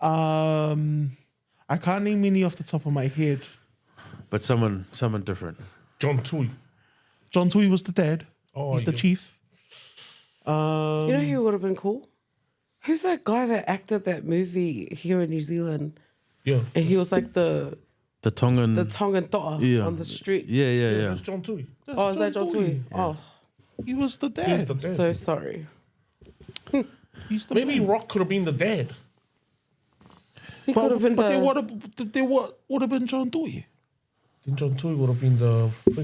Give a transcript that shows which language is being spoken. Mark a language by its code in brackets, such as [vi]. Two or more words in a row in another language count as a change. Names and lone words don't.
[en] I can't name any off the top of my head. But someone different. John Tui. John Tui was the dad. Oh, He's the yeah. chief. You know who would have been cool? Who's that guy that acted that movie here in New Zealand? Yeah. And he was like the Tongan. Tongan toa Yeah. on the street. Yeah. It was John Tui. Oh, is that John Tui? Oh, He was the dad. He's the dad. so sorry. He's the Maybe man. Rock could have been the dad. He could have been but the... they would have been John Tui. Then John Tui would have been the thing.